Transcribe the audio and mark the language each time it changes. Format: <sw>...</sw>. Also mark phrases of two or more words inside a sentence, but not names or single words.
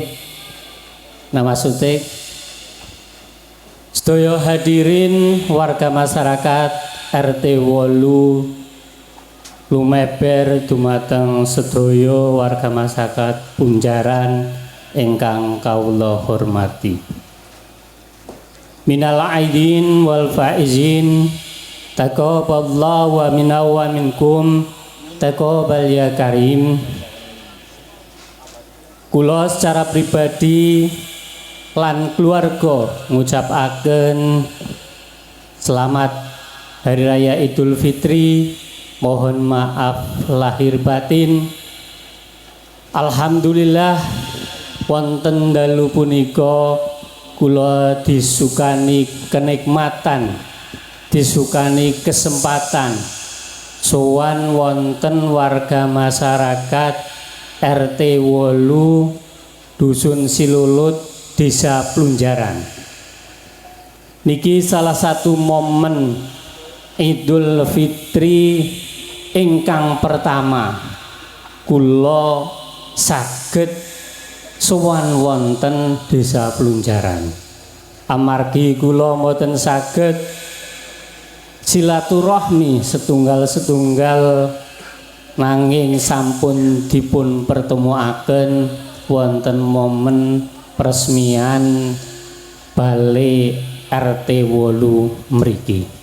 <jv>Nah Mas Sutik, sedaya hadirin</jv> <id>warga masyarakat</id> <jv>RT 8 lumeber dumateng sedaya</jv> <id>warga masyarakat</id> <jv>Plunjaran ingkang kawula hormati.</jv> <ar>من العائدين والفائزين تقبل الله ومنا ومنكم تقبل يا كريم.</ar> <jv>Kula</jv> <id>secara pribadi</id> <jv>lan keluarga ngucapaken</jv> <id>selamat Hari Raya Idul Fitri, mohon maaf lahir batin.</id> <jv>Alhamdulillah wonten dalu punika kula disukani kenikmatan, disukani kesempatan sowan wonten</jv> <id>warga masyarakat</id> <jv>RT 8 Dusun Silulut Desa Plunjaran. Niki salah satu momen Idul Fitri ingkang pertama kula saged sowan wonten Desa Plunjaran. Amargi kula mboten saged silaturahmi setunggal-setunggal nanging sampun dipun pertemuaken wonten momen peresmian Balai RT 8 mriki.</jv>